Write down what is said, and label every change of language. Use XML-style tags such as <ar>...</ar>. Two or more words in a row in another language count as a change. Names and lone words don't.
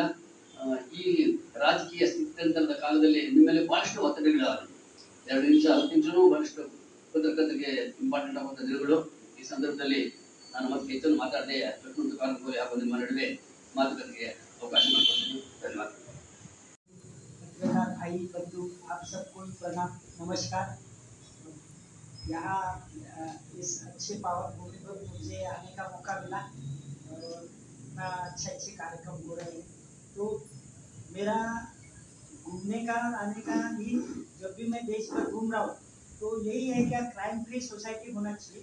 <kn>ಈ ರಾಜಕೀಯ ಸ್ಥಿತ್ಯಂತರದ ಕಾಲದಲ್ಲಿ ನಿಮ್ಮಲ್ಲಿ ಬಹಳಷ್ಟು ಒತ್ತಡಗಳಾದ 2 ನಿಮಿಷ 10 ನಿಮಿಷನೂ ಬಹಳಷ್ಟು ಪತ್ರಕರ್ತರಿಗೆ ಇಂಪಾರ್ಟೆಂಟ್ ಆಗುವಂತ ದಿನಗಳು. ಈ ಸಂದರ್ಭದಲ್ಲಿ ನಾನು ಮತ್ತೆ ಹೆಚ್ಚನ್ನು ಮಾತಾಡದೆ ಲಕ್ಷ್ಮಣ ಕಾರಂಬೋಲೆ ಹಾಗೂ ನಿಮ್ಮ ನಡುವೆ ಮಾತುಕತೆಗೆ ಅವಕಾಶ ಮಾಡಿಕೊಡ್ತೀನಿ. ಧನ್ಯವಾದ.</kn> <hi>पत्रकार भाई बंधु, आप सबको प्रणाम, नमस्कार। यहाँ इस अच्छे पावन भूमि पर मुझे आने का मौका मिला और इतना अच्छे कार्यक्रम हो रहे हैं। तो मेरा घूमने का आने का भी, जब भी मैं देश में घूम रहा हूँ तो यही है कि</hi> <en>crime free society</en> <hi>होना चाहिए।</hi>